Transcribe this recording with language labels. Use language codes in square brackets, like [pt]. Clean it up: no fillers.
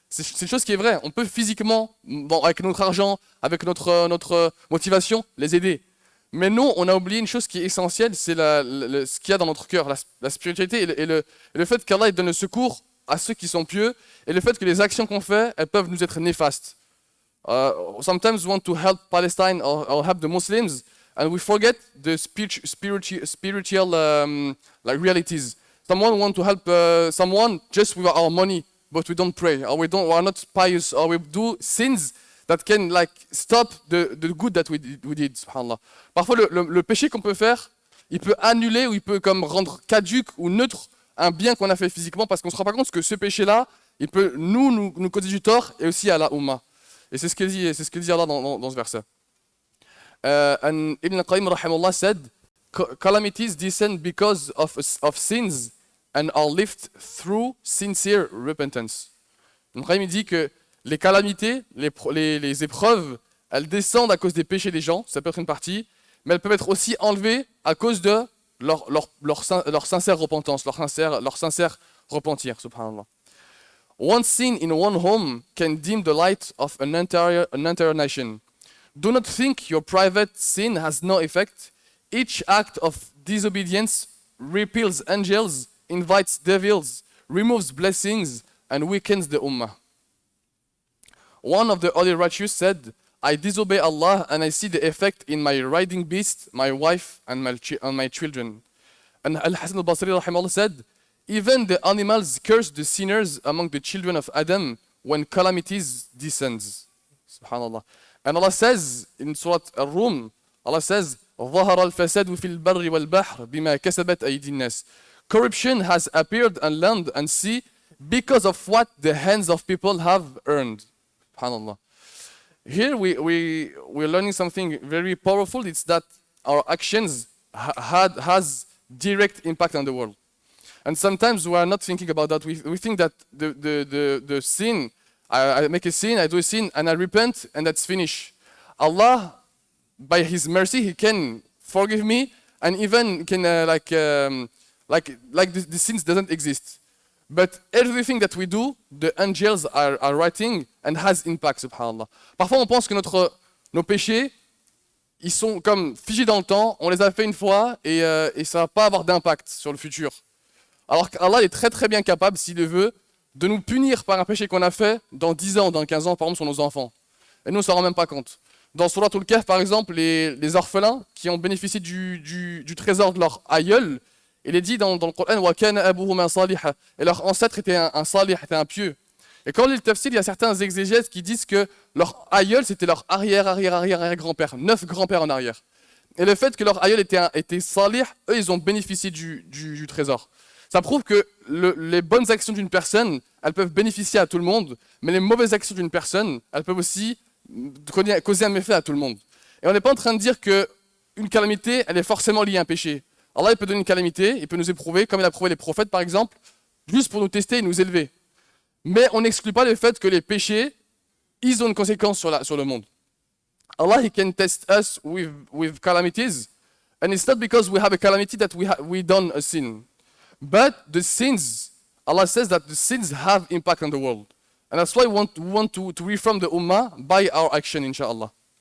[fr] C'est une chose qui est vraie. On peut physiquement, avec notre argent, avec notre motivation, les aider. Mais nous, on a oublié une chose qui est essentielle, c'est ce qu'il y a dans notre cœur, la spiritualité et le fait qu'Allah donne le secours à ceux qui sont pieux, et le fait que les actions qu'on fait, elles peuvent nous être néfastes. [en] Sometimes we want to help Palestine or help the Muslims, and we forget the spiritual like realities. Someone want to help someone just with our money, but we don't pray, or we are not pious, or we do sins that can like stop the good that we did, subhanallah. [fr] Parfois, le péché qu'on peut faire, il peut annuler ou il peut comme rendre caduque ou neutre un bien qu'on a fait physiquement, parce qu'on ne se rend pas compte que ce péché-là, il peut nous causer du tort et aussi à la Ummah. Et c'est ce que dit Allah dans ce verset. [en] And Ibn al-Qayyim rahimahullah said, calamities descend because of sins and are lived through sincere repentance. [fr] Ibn Qayyim dit que les calamités, les épreuves, elles descendent à cause des péchés des gens, ça peut être une partie, mais elles peuvent être aussi enlevées à cause de leur sincère repentance, leur sincère repentir, subhanallah. [en] One sin in one home can dim the light of an entire nation. Do not think your private sin has no effect. Each act of disobedience repels angels, invites devils, removes blessings, and weakens the ummah. One of the early righteous said, I disobey Allah and I see the effect in my riding beast, my wife, and my children. And Al-Hasan al-Basri rahimahullah said, even the animals curse the sinners among the children of Adam when calamities descends. Subhanallah. And Allah says in Surah Al-Rum, Allah says, [ar] ظهر الفساد في البر والبحر بما كسبت أيدي الناس. [en] Corruption has appeared on land and sea because of what the hands of people have earned. Subhanallah. Here we're learning something very powerful. It's that our actions has direct impact on the world. And sometimes we are not thinking about that. We think that the sin, I make a sin, I do a sin, and I repent, and that's finished. Allah, by His mercy, He can forgive me, and even can the sins doesn't exist. But everything that we do, the angels are writing and has impact, subhanallah. [fr] Parfois, on pense que nos péchés, ils sont comme figés dans le temps, on les a fait une fois et ça va pas avoir d'impact sur le futur. Alors qu'Allah est très très bien capable, s'il le veut, de nous punir par un péché qu'on a fait dans 10 ans, dans 15 ans, par exemple, sur nos enfants. Et nous, on ne s'en rend même pas compte. Dans Surah Al-Kahf, par exemple, les orphelins qui ont bénéficié du trésor de leur aïeul, il est dit dans le Coran, [ar] وَكَانَ أَبُوهُمَا صَالِحًا, [fr] et leur ancêtre était un salih, était un pieux. Et quand on lit le tafsir, il y a certains exégètes qui disent que leur aïeul, c'était leur arrière-grand-père, 9 grands-pères en arrière. Et le fait que leur aïeul était salih, eux, ils ont bénéficié du trésor. Ça prouve que les bonnes actions d'une personne, elles peuvent bénéficier à tout le monde, mais les mauvaises actions d'une personne, elles peuvent aussi causer un méfait à tout le monde. Et on n'est pas en train de dire qu'une calamité, elle est forcément liée à un péché. Allah, il peut donner une calamité, il peut nous éprouver, comme il a prouvé les prophètes par exemple, juste pour nous tester et nous élever. Mais on n'exclut pas le fait que les péchés, ils ont une conséquence sur le monde. [en] Allah, He can test us with calamities, and it's not because we have a calamity that we done a sin. But the sins, Allah says that the sins have impact on the world. And that's why we want to reform the ummah by our action, inshallah.